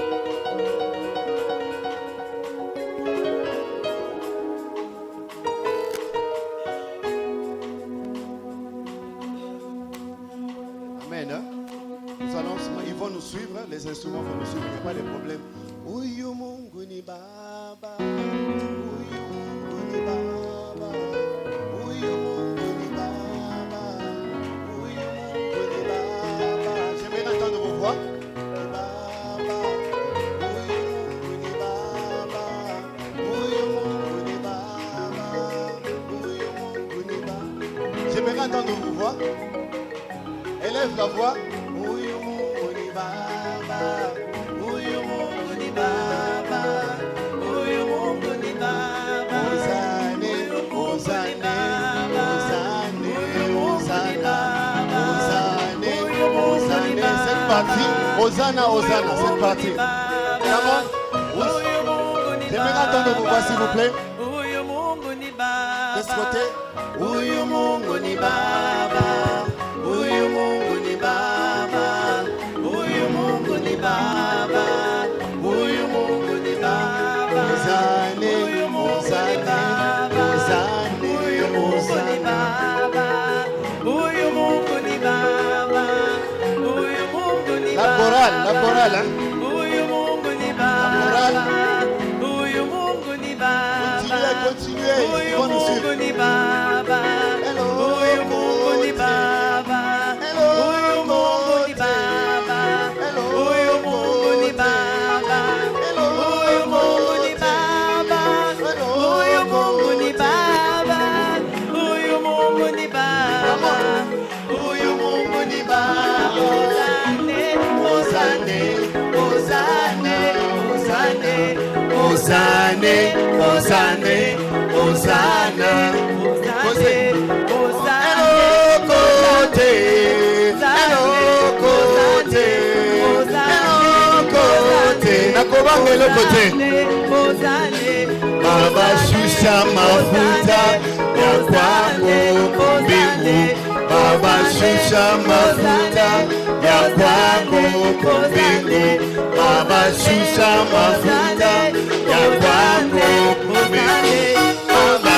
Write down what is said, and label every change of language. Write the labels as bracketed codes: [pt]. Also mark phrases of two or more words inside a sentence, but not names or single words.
[fr] Amen. Ils vont nous suivre, les instruments vont nous suivre, il n'y a pas de problème. [sw] Uyu Mungu ni Baba, Uyu Mungu ni Baba, Uyu Mungu ni Baba, Uyu Mungu ni Baba. [fr] J'aimerais entendre vos voix. [sw] Baba, Uyu Mungu ni Baba, Uyu Mungu ni Baba, Uyu Mungu ni Baba. [fr] J'aimerais entendre vos voix. Élève la voix. [sw] Uyu Mungu ni Baba, Uyu Mungu ni Baba, Uyu Mungu ni Baba. Ozane, Ozane, Ozane, Ozana, Ozane, Ozane. [fr] Cette partie, Ozana, Ozana, cette partie. D'abord, j'aimerais entendre vos voix s'il vous plaît. [sw] Uyu Mungu ni Baba. [fr] De ce côté. [sw] Uyu Mungu ni Baba, Uyu Mungu ni Baba, Uyu Mungu ni Baba, Uyu Mungu ni Baba. Ozane, Ozane, Ozane, Uyu Mungu ni Baba, Uyu Mungu ni Baba, Uyu Mungu ni Baba. [fr] La chorale, hein? [sw] Uyu Mungu ni Baba, Uyu Mungu ni Baba. [fr] Continuez, [sw] Uyu Mungu ni Baba, Uyu Mungu ni Baba, Uyu Mungu ni Baba, Uyu Mungu ni Baba, Uyu Mungu ni Baba, Uyu Mungu ni Baba, Uyu Mungu ni Baba, Uyu Mungu ni Baba. Ozane, Ozane, Ozane, Ozane, Ozane, Ozane, Ozane, Ozane, [fr] côté, côté, côté, nakobanga le côté. [sw] Baba shusha mafuta ya kwako mbingu, Baba shusha mafuta ya kwako mbingu, Baba shusha mafuta ya kwako mbingu, Baba